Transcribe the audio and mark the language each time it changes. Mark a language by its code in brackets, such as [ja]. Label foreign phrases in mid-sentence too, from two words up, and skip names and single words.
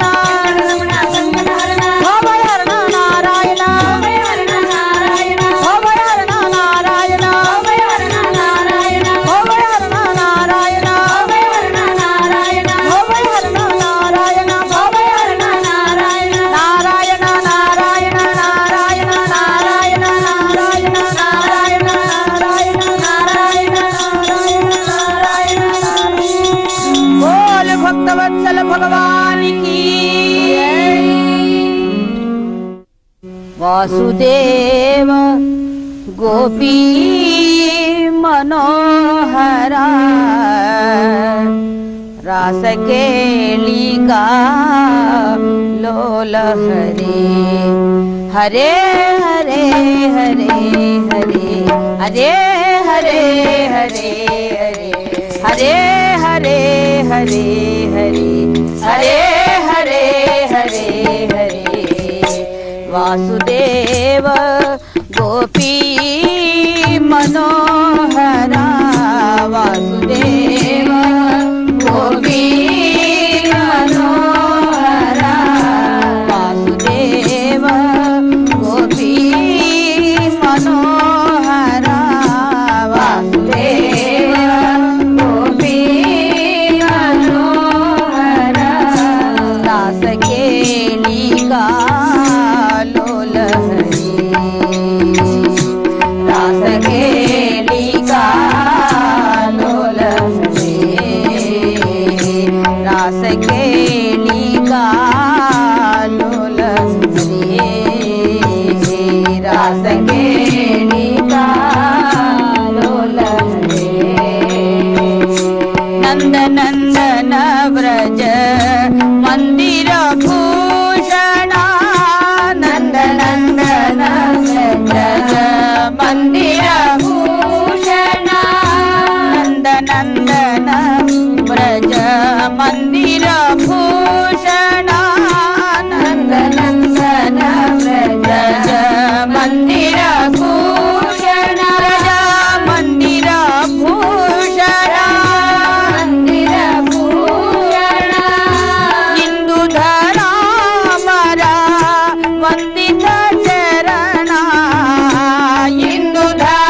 [sa] ವೆಂಕಟರಮಣ ಸಂಕಟಹರಣ ಭವಭಯಹರಣ ನಾರಾಯಣ ಭವಭಯಹರಣ ನಾರಾಯಣ ಭವಭಯಹರಣ ನಾರಾಯಣ ಭವಭಯಹರಣ ನಾರಾಯಣ ಭವಭಯಹರಣ ನಾರಾಯಣ ಭವಭಯಹರಣ ನಾರಾಯಣ ಭವಭಯಹರಣ ನಾರಾಯಣ ಭವಭಯಹರಣ ನಾರಾಯಣ ನಾರಾಯಣ ನಾರಾಯಣ ನಾರಾಯಣ ನಾರಾಯಣ ನಾರಾಯಣ ನಾರಾಯಣ ನಾರಾಯಣ ನಾರಾಯಣ ನಾರಾಯಣ [hi] बोल भक्तवत्सल भगवान की वासुदेव गोपी [sa] मनोहरा रास केलिका लोल हरे हरे हरे हरे हरे हरे हरे हरे हरे हरे हरे हरे हरे हरे हरे वासुदेव गोपी मनोहरा वासुदेव गोपी मनोहरा वासुदेव गोपी मनोहरा वासुदेव गोपी मनोहरा रास केलिका लोल रास केलिका लोल रास केलिका लोल रास केलिका लोल नंद नंदन व्रज मंदिर भूषण नंद नंदन व्रज मंदिर भूषण नंद नंदन व्रज मंदिर भूषण नंद नंदन व्रज मंदिर भूषण व्रज मंदिर भूषण मंदिर भूषण हिंदू धरामरा वंदित चरण हिंदू